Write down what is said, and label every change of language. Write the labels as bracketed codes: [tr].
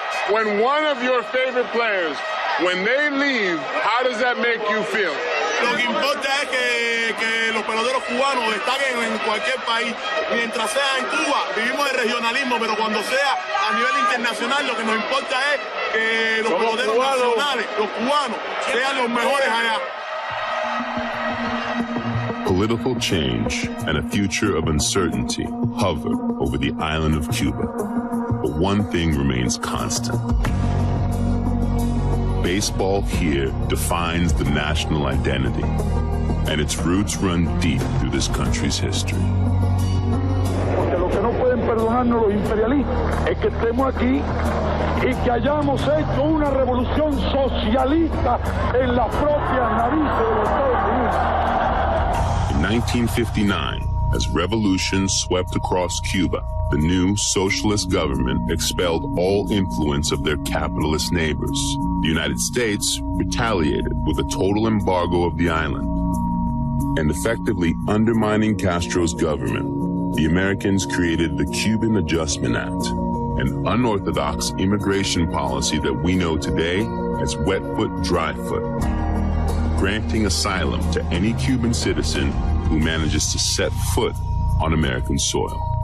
[en] When one of your favorite players, when they leave, how does that make you feel? [es] Lo que importa es que los peloteros cubanos destaquen en cualquier país. Mientras sea en Cuba, vivimos el regionalismo, pero cuando sea a nivel internacional, lo que nos importa es que los peloteros nacionales, los cubanos, sean los mejores allá. [en] Political change and a future of uncertainty hover over the island of Cuba. But one thing remains constant. Baseball here defines the national identity, and its roots run deep through this country's history. [es] Porque lo que no pueden perdonarnos los imperialistas es que estemos aquí y que hayamos hecho una revolución socialista en las propias narices de los Estados Unidos. [en] In 1959, as revolution swept across Cuba, the new socialist government expelled all influence of their capitalist neighbors. The United States retaliated with a total embargo of the island. And effectively undermining Castro's government, the Americans created the Cuban Adjustment Act, an unorthodox immigration policy that we know today as wet foot, dry foot, granting asylum to any Cuban citizen who manages to set foot on American soil.